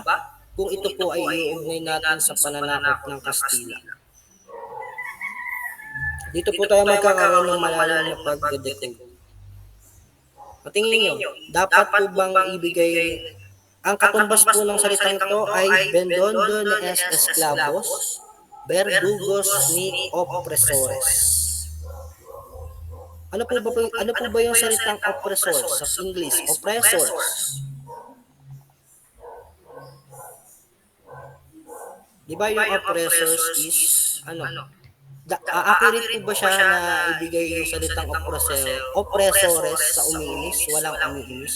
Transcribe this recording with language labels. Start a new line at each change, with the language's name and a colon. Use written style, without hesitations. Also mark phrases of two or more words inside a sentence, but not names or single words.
Filipino: Kung ito po ay iuugnay natin sa pananakop ng Kastila. Dito po tayo magkakaroon ng malalim na pagdedetect. Patingin nyo, dapat po bang ibigay, ang katumbas po ng salitang ito ay
Spanish: vendondo ni esclavos, verdugos ni opresores.
Filipino: Ano po ba yung salitang oppressors sa English? Oppressors. Di ba yung
English: oppressors is,
Filipino: accurate po ba siya na ibigay yung salitang oppressores sa umiinis, walang umiinis?